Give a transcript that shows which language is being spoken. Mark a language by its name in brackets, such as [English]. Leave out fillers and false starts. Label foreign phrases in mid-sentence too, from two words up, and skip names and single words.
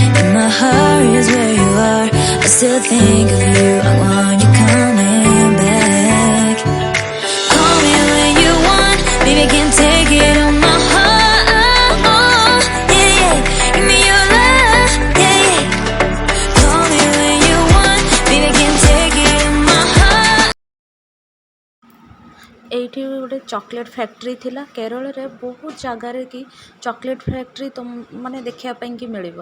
[English] In my heart is where you are. I still think of you, I want you coming back. Call me when you want, baby, can take it on my heart. Yeah, yeah, give me your love, yeah, yeah. Call me when you want, baby, can take it on my heart. [Odia] ଏଇଠି ଗୋଟେ ଚକୋଲେଟ୍ ଫ୍ୟାକ୍ଟ୍ରି ଥିଲା କେରଳରେ, ବହୁତ ଜାଗାରେ କି ଚକୋଲେଟ୍ ଫ୍ୟାକ୍ଟ୍ରି ତ ମାନେ ଦେଖିବା ପାଇଁକି ମିଳିବ।